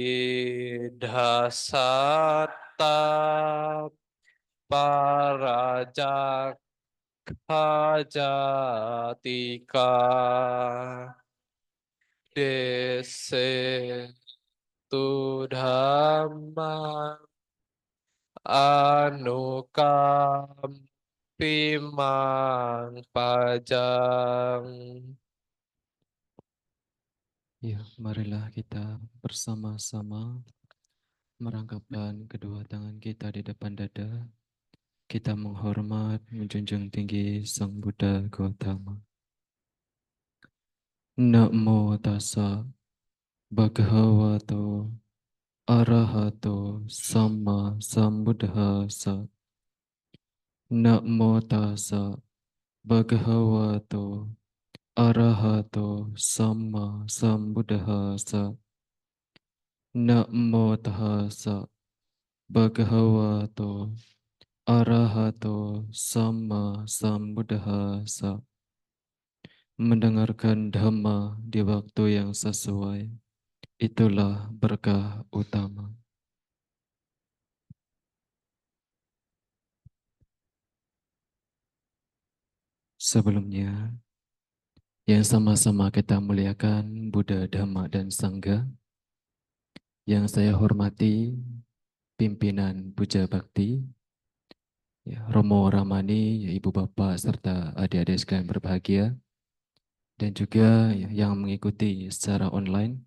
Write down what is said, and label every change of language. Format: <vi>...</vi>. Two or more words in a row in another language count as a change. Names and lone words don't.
<id>dasatta parajak hajatika dese tu dhamma anukam pimang pajang. Ya, marilah kita bersama-sama merangkapkan kedua tangan kita di depan dada. Kita menghormat, menjunjung tinggi Sang Buddha Gautama.</id> <pi>Namo tassa bhagavato arahato sama sambuddhassa. Namo tassa bhagavato arahato sama sambuddhassa. Namo tassa bhagavato arahato sama sambuddhassa.</pi> <id>Mendengarkan Dhamma di waktu yang sesuai, itulah berkah utama. Sebelumnya, yang sama-sama kita muliakan Buddha, Dhamma, dan Sangha, yang saya hormati pimpinan Puja Bakti, ya, Romo Ramani, ya, Ibu Bapak, serta adik-adik sekalian berbahagia, dan juga ya, yang mengikuti secara online.</id>